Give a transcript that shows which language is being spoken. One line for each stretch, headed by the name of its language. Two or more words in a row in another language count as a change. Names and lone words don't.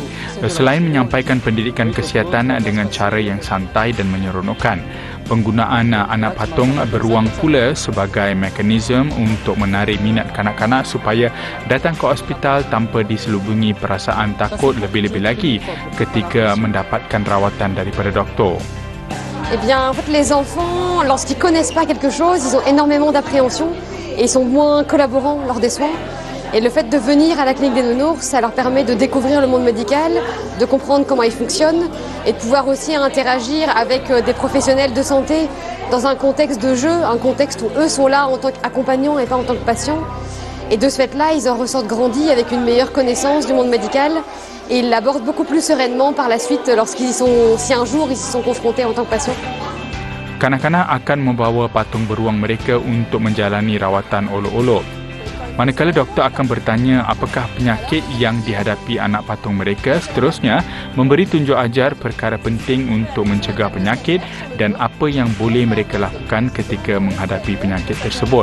Malay: Selain menyampaikan pendidikan kesihatan dengan cara yang santai dan menyeronokkan, penggunaan anak patung beruang pula sebagai mekanisme untuk menarik minat kanak-kanak supaya datang ke hospital tanpa diselubungi perasaan takut lebih-lebih lagi ketika mendapatkan rawatan daripada doktor.
French: Eh bien, en fait, les enfants, lorsqu'ils connaissent pas quelque chose, ils ont énormément d'appréhension et ils sont moins collaborants lors des soins. Et le fait de venir à la clinique des nounours, ça leur permet de découvrir le monde médical, de comprendre comment il fonctionne et de pouvoir aussi interagir avec des professionnels de santé dans un contexte de jeu, un contexte où eux sont là en tant qu'accompagnants et pas en tant que patients. Et de ce fait-là, ils en ressortent grandis avec une meilleure connaissance du monde médical. Et ils l'abordent beaucoup plus sereinement par la suite si un jour ils y sont confrontés en tant que patients.
Malay: Kanak-kanak akan membawa patung beruang mereka untuk menjalani rawatan olok-olok. Manakala doktor akan bertanya apakah penyakit yang dihadapi anak patung mereka, seterusnya memberi tunjuk ajar perkara penting untuk mencegah penyakit dan apa yang boleh mereka lakukan ketika menghadapi penyakit tersebut.